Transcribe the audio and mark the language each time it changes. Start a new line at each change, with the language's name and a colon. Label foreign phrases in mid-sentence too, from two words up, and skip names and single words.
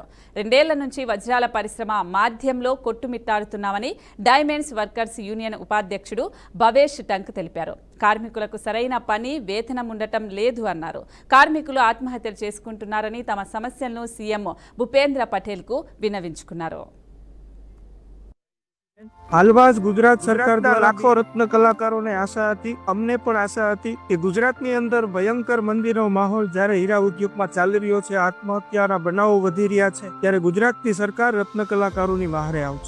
Telugu: 2 ఏళ్ల నుంచి వజ్రాల పరిశ్రమ మాధ్యంలో కొట్టుమిట్టాడుతున్నామని డైమండ్స్ వర్కర్స్ యూనియన్ ఉపాధ్యక్షుడు భవేష్ టంక్ తెలిపారు. కార్మికులకు సరైన పని, వేతనం ఉండటం లేదు అన్నారు. కార్మికులు ఆత్మహత్యలు చేసుకుంటున్నారని తమ సమస్యలను సీఎం భూపేంద్ర పటేల్ కు విన్నవించుకున్నారు.
Gujarati: હાલમાં જ ગુજરાત સરકાર દ્વારા લાખો રત્ન કલાકારોને આશા હતી, અમને પણ આશા હતી કે ગુજરાતની અંદર ભયંકર મંદીનો માહોલ જ્યારે હીરા ઉદ્યોગમાં ચાલી રહ્યો છે, આત્મહત્યાના બનાવો વધી રહ્યા છે, ત્યારે ગુજરાતની સરકાર રત્ન કલાકારોની વહારે આવશે.